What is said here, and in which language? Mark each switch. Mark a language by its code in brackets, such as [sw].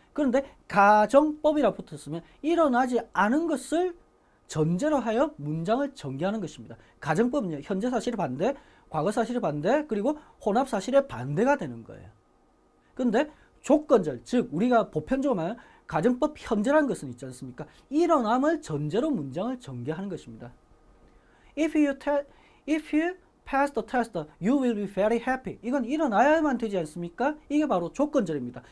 [ko] 그런데 가정법이라 붙었으면 일어나지 않은 것을 전제로 하여 문장을 전개하는 것입니다. 가정법은요. 현재 사실의 반대, 과거 사실의 반대, 그리고 혼합 사실의 반대가 되는 거예요. 근데 조건절, 즉 우리가 보편적으로 말하는 가정법 현재라는 것은 있지 않습니까? 일어남을 전제로 문장을 전개하는 것입니다. [en] If you pass the test, you will be very happy. [ko] 이건 일어나야만 되지 않습니까? 이게 바로 조건절입니다.